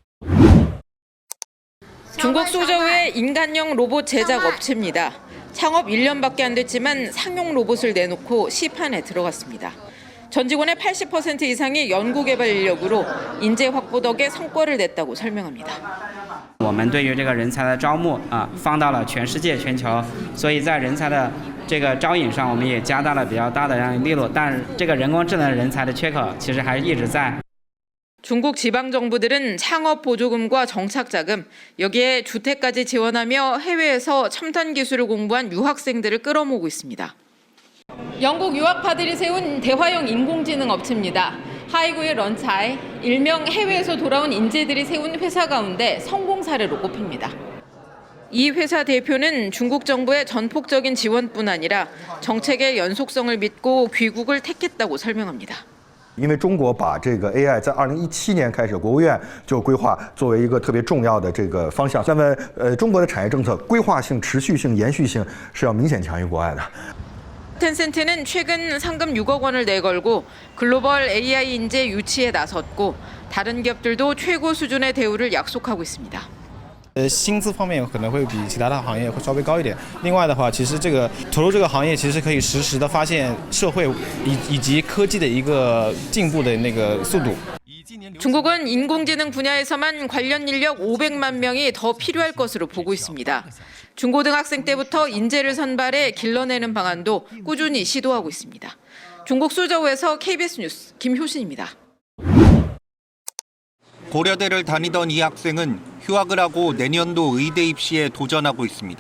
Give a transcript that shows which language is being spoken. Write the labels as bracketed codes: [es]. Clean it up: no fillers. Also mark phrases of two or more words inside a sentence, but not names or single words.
[ko] 중국 수저우의 인간형 로봇 제작 업체입니다. 창업 1년밖에 안 됐지만 상용 로봇을 내놓고 시판에 들어갔습니다. 전 직원의 80% 이상이 연구개발 인력으로 인재 확보 덕에 성과를 냈다고 설명합니다. [zh] 我们对于这个人才的招募放到了全世界全球，所以在人才的这个招引上，我们也加大了比较大的力度。但这个人工智能人才的缺口其实还一直在。 [ko] 중국 지방 정부들은 창업 보조금과 정착 자금, 여기에 주택까지 지원하며 해외에서 첨단 기술을 공부한 유학생들을 끌어모으고 있습니다. 영국 유학파들이 세운 대화형 인공지능 업체입니다. 하이구의 런차이, 일명 해외에서 돌아온 인재들이 세운 회사 가운데 성공 사례로 꼽힙니다. 이 회사 대표는 중국 정부의 전폭적인 지원뿐 아니라 정책의 연속성을 믿고 귀국을 택했다고 설명합니다. [zh] 因为中国把这个 AI 在2017年开始，国务院就规划作为一个特别重要的这个方向。那么，中国的产业政策规划性、持续性、延续性是要明显强于国外的。 [ko] 텐센트는 최근 상금 6억 원을 내걸고 글로벌 AI 인재 유치에 나섰고 다른 기업들도 최고 수준의 대우를 약속하고 있습니다. [zh] 薪资方面可能会比其他的行业会稍微高一点。另外的话，其实这个投入这个行业，其实可以实时的发现社会以及科技的一个进步的那个速度。 [ko] 중국은 인공지능 분야에서만 관련 인력 500만 명이 더 필요할 것으로 보고 있습니다. 중고등학생 때부터 인재를 선발해 길러내는 방안도 꾸준히 시도하고 있습니다. 중국 수저우에서 KBS 뉴스 김효신입니다. 고려대를 다니던 이 학생은 휴학을 하고 내년도 의대 입시에 도전하고 있습니다.